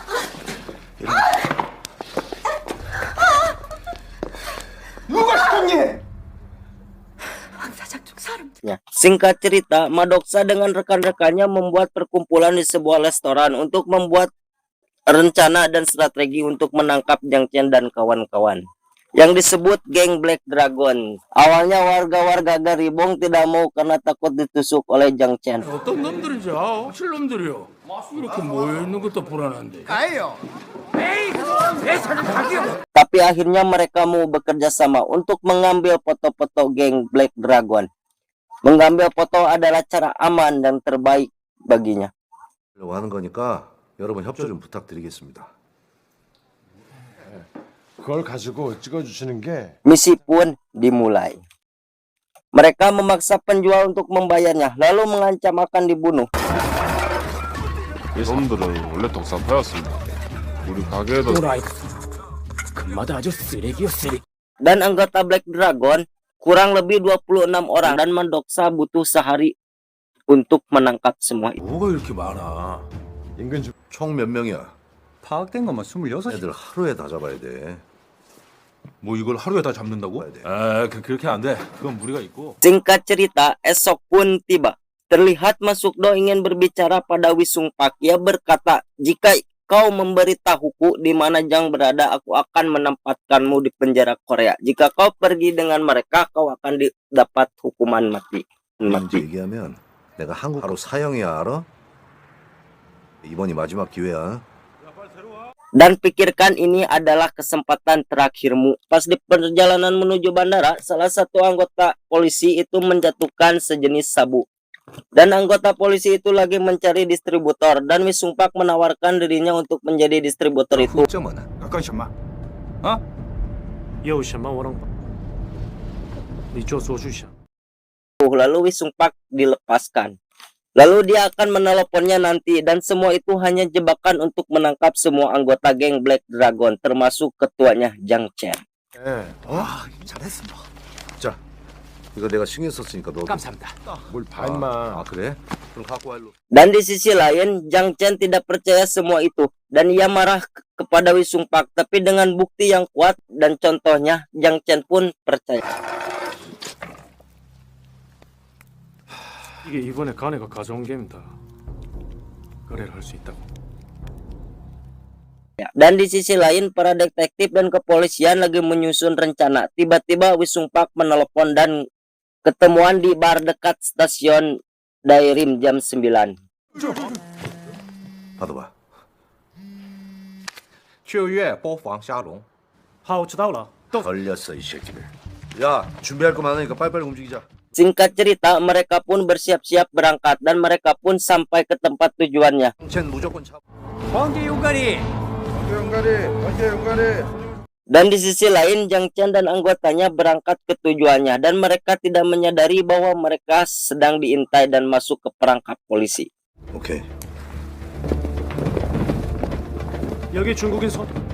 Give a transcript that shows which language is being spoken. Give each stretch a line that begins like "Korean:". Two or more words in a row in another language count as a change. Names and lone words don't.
Indonesian: Singkat cerita, Madoksa dengan rekan-rekannya membuat perkumpulan di sebuah restoran untuk membuat rencana dan strategi untuk menangkap Jiang Chen dan kawan-kawan yang disebut geng Black Dragon. Awalnya warga-warga Garibong tidak mau karena takut ditusuk oleh Jiang Chen.
Korean: 어떤 놈들인지 확실 놈들이요. 이렇게 모여 있는 것도 불안한데.
Indonesian: Tapi akhirnya mereka mau bekerja sama untuk mengambil foto-foto geng Black Dragon. Mengambil foto adalah cara aman dan terbaik baginya.
Korean: 하는 거니까 여러분 협조 좀 부탁드리겠습니다. 그걸 가지고 찍어주시는 게
Indonesian: Misi pun dimulai. Mereka memaksa penjual untuk membayarnya, lalu mengancam akan dibunuh.
Korean: 이 놈들은 원래 독사파였습니다. 우리 가게에도 또라이. 금마다 아주 쓰레기요 쓰레기.
Indonesian: Dan anggota Black Dragon kurang lebih 26 orang dan Mandoksa butuh sehari untuk menangkap semua itu.
Korean: 뭐가 이렇게 많아? 인근 주 총 몇 명이야? 파악된 것만 26. 애들 하루에 다 잡아야 돼. 뭐 이걸 하루에 다 잡는다고? 잡아야 돼. 그렇게 안 돼. 그건 무리가 있고.
Indonesian: Singkat cerita, esok pun tiba. Terlihat Masukdo ingin berbicara pada Wisungpak. Ia berkata, jika kau memberitahuku di mana Jiang berada, aku akan menempatkanmu di penjara Korea. Jika kau pergi dengan mereka, kau akan dapat hukuman mati.
Korean: 이제 얘기하면 내가 한국 바로 사형이야 알아? 이번이 마지막 기회야.
Indonesian: Dan pikirkan ini adalah kesempatan terakhirmu. Pas di perjalanan menuju bandara, salah satu anggota polisi itu menjatuhkan sejenis sabu. Dan anggota polisi itu lagi mencari distributor. Dan Wisungpak menawarkan dirinya untuk menjadi distributor itu.
Korean: 점은
Chinese: 干什么？啊？有什么我能帮？你就说就行。
Indonesian: Lalu Wisungpak dilepaskan. Lalu dia akan meneleponnya nanti. Dan semua itu hanya jebakan untuk menangkap semua anggota geng Black Dragon, termasuk ketuanya Jiang Chen.
Korean: 잘했어. 자, 이거 내가 신경 썼으니까 너. 감사합니다. 뭘 봐 임마. 아 그래? 그럼 갖고 와 일로.
Indonesian: Dan di sisi lain, Jiang Chen tidak percaya semua itu. Dan ia marah kepada Wisungpak. Tapi dengan bukti yang kuat dan contohnya, Jiang Chen pun percaya.
Korean: 이게 이번에 가네가 가져온 게임이다. 거래를 할 수 있다고.
Indonesian: Dan di sisi lain, para detektif dan kepolisian lagi menyusun rencana. Tiba-tiba Wisungpak menelepon dan ketemuan di bar dekat stasiun Dairim jam 9.
Korean: 받아봐.
Chinese: 7 月包房沙龙。好，知道了。
Korean: 걸렸어 이 새끼들. 야 준비할 거 많으니까 빨리빨리 움직이자.
Indonesian: Singkat cerita, mereka pun bersiap-siap berangkat dan mereka pun sampai ke tempat tujuannya.
Korean: 쟤는 무조건 잡. 황제 용가리.
Indonesian: Dan di sisi lain, Jiang Chen dan anggotanya berangkat ke tujuannya dan mereka tidak menyadari bahwa mereka sedang diintai dan masuk ke perangkap polisi.
Korean: 오케이. 여기 중국인 선.